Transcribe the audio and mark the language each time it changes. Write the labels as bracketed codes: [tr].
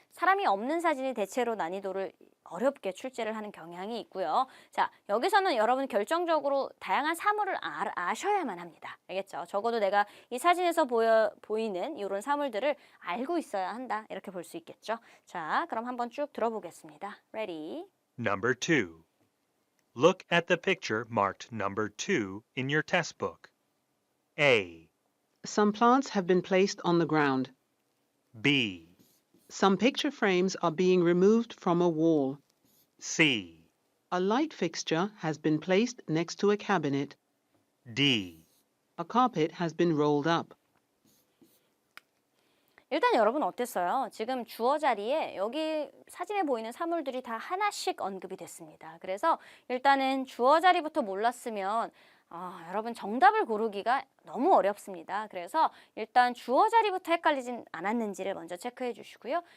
[ko] 사람이 없는 사진이 대체로 난이도를 어렵게 출제를 하는 경향이 있고요. 자, 여기서는 여러분 결정적으로 다양한 사물을 아셔야만 합니다. 알겠죠? 적어도 내가 이 사진에서 보이는 이런 사물들을 알고 있어야 한다. 이렇게 볼 수 있겠죠? 자, 그럼 한번 쭉 들어보겠습니다. [en] Ready? Number 2. Look at the picture marked number 2 in your test book. A, Some plants have been placed on the ground. B, Some picture frames are being removed from a wall. C, A light fixture has been placed next to a cabinet. D. A carpet has been rolled up. [ko] 일단 여러분 어땠어요? 지금 주어 자리에 여기 사진에 보이는 사물들이 다 하나씩 언급이 됐습니다. 그래서 일단은 주어 자리부터 몰랐으면 여러분 정답을 고르기가 너무 어렵습니다. 그래서 일단 주어 자리부터 헷갈리진 않았는지를 먼저 체크해 주시고요.